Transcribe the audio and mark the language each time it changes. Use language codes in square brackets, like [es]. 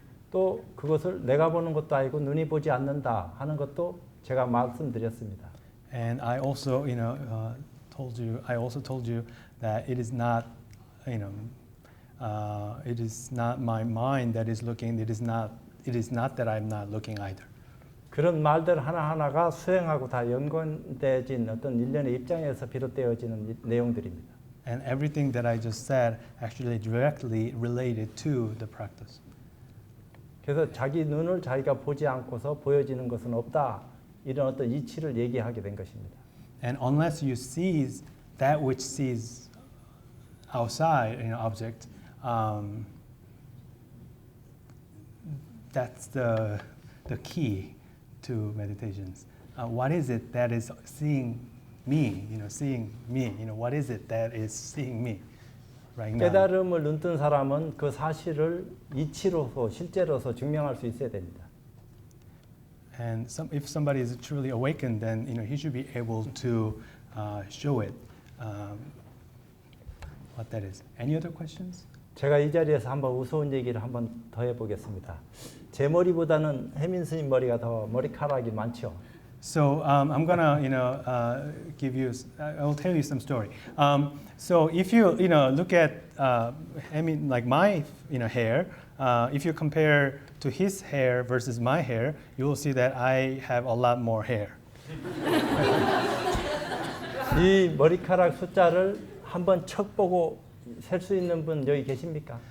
[ko] 또 그것을 내가 보는 것도 아니고 눈이 보지 않는다 하는 것도 제가 말씀드렸습니다. [en] And I also, also told you that it is not, it is not my mind that is looking. It is not that I'm not looking either. [ko] 그런 말들 하나하나가 수행하고 다 연관되어진 어떤 일련의 입장에서 비롯되어지는 내용들입니다. [en] And everything that I just said actually directly related to the practice. [ko] 그래서 자기 눈을 자기가 보지 않고서 보여지는 것은 없다. 이런 어떤 이치를 얘기하게 된 것입니다. [en] And unless you seize that which sees outside an object, that's the key to meditations. What is it that is seeing me? Seeing me. What is it that is seeing me right now? [ko] 깨달음을 눈뜬 사람은 그 사실을 이치로서 실제로서 증명할 수 있어야 됩니다. [en] And if somebody is truly awakened, then he should be able to show it. What that is. Any other questions? [ko] 제가 이 자리에서 한번 우스운 얘기를 한번 더 해보겠습니다. 제 머리보다는 혜민 스님 머리가 더 머리카락이 많죠. [en] So I'm gonna, give you. I will tell you some story. So if you, look at, like my, hair. If you compare to his hair versus my hair, you will see that I have a lot more hair. [ko] 이 머리카락 숫자를 한번 척 보고 셀 수 있는 분 여기 계십니까?